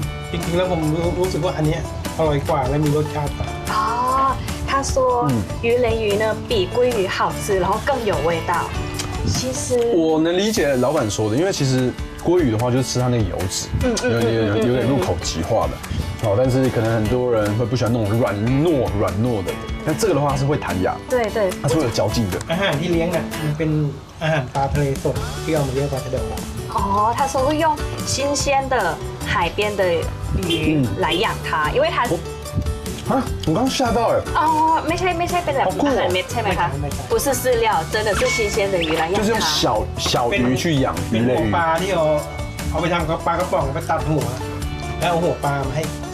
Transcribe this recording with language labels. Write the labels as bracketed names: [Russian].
[Thai] จริงๆแล้วผมรู้สึกว่าอันนี้อร่อยกว่าและมีรสชาติกว่า。 [Chinese] 哦，他说鱼雷鱼呢比鲑鱼好吃，然后更有味道。其实我能理解老板说的，因为其实鲑鱼的话就是吃它那个油脂，有点入口即化的，但是可能很多人会不喜欢那种软糯的，但这个的话是会弹牙，对，它是会有嚼劲的。 [Thai] อาหารที่เลี้ยงน่ะมันเป็นอาหารปลาทะเลสดที่เอามาเลี้ยงปลาทะเล [Chinese] 哦，他说会用新鲜的海边的鱼来养它，因为它啊！我刚吓到哎！哦， [Thai] ไม่ใช่เป็นแบบอาหารเม็ดใช่ไหมคะ [Chinese] 不是饲料，真的是新鲜的鱼来养它。就是用小鱼去养鱼类鱼。 [Thai] ปลาที่เอาไปทำกับปลากระป๋องไปตัดหัวแล้วเอาหัวปลามาให้。